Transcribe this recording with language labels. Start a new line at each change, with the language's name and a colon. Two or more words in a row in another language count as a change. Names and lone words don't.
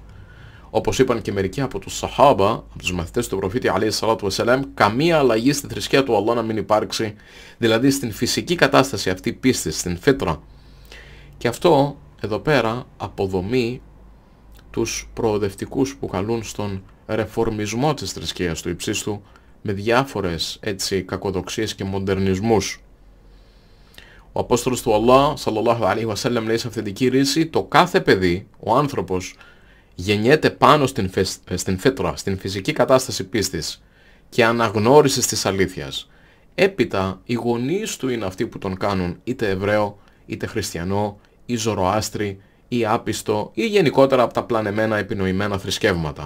Greek: Όπως είπαν και μερικοί από τους Σαχάμπα, από τους μαθητές του προφήτη ﷺ, καμία αλλαγή στη θρησκεία του Allah να μην υπάρξει, δηλαδή στην φυσική κατάσταση αυτή πίστης, στην φίτρα. Και αυτό εδώ πέρα αποδομεί τους προοδευτικούς που καλούν στον ρεφορμισμό της θρησκείας του υψίστου με διάφορες έτσι κακοδοξίες και μοντερνισμούς. Ο Απόστολος του Allah
Arabic: صلى الله عليه وسلم
Greek: λέει σε αυθεντική ρίση, το κάθε παιδί, ο άνθρωπος, γεννιέται πάνω στην φίτρα, στην φυσική κατάσταση πίστης και αναγνώρισης της αλήθειας. Έπειτα οι γονείς του είναι αυτοί που τον κάνουν είτε Εβραίο, είτε Χριστιανό, ή Ζωροάστρι, ή άπιστο, ή γενικότερα από τα πλανεμένα επινοημένα θρησκεύματα.